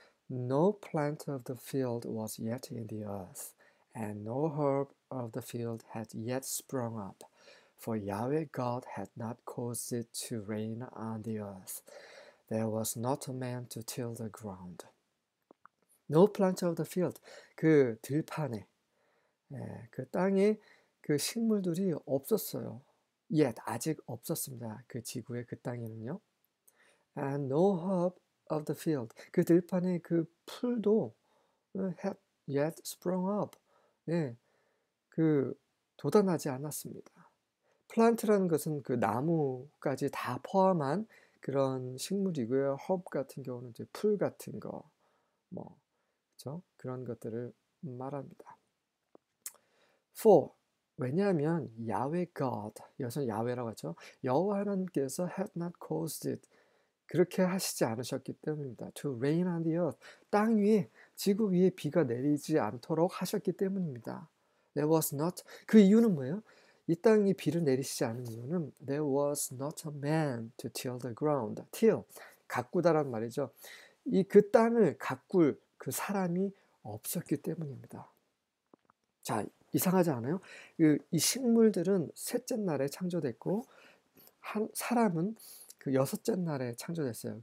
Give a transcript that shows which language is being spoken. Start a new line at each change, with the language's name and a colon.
English: No plant of the field was yet in the earth, and no herb of the field had yet sprung up, for Yahweh God had not caused it to rain on the earth. There was not a man to till the ground. No plant of the field,
Korean: 그 들판에, 그 땅에 그 식물들이 없었어요. Yet, 아직 없었습니다. 그 지구의 그 땅에는요.
English: And no herb of the field,
Korean: 그 들판에 그 풀도
English: had yet sprung up,
Korean: 예, 그 돋아나지 않았습니다. 플란트라는 것은 그 나무까지 다 포함한 그런 식물이고요. herb 같은 경우는 이제 풀 같은 거, 뭐, 그렇죠? 그런 것들을 말합니다. For, 왜냐하면 야훼 God, 여기서 야훼라고 하죠. 여호와 하나님께서
English: had not caused it,
Korean: 그렇게 하시지 않으셨기 때문입니다.
English: To rain on the earth,
Korean: 땅 위에, 지구 위에 비가 내리지 않도록 하셨기 때문입니다.
English: There was not,
Korean: 그 이유는 뭐예요? 이 땅이 비를 내리시지 않은 이유는
English: There was not a man to till the ground.
Korean: till, 가꾸다란 말이죠. 그 땅을 가꿀 그 사람이 없었기 때문입니다. 자, 이상하지 않아요? 이 식물들은 셋째 날에 창조됐고 사람은 그 여섯째 날에 창조됐어요.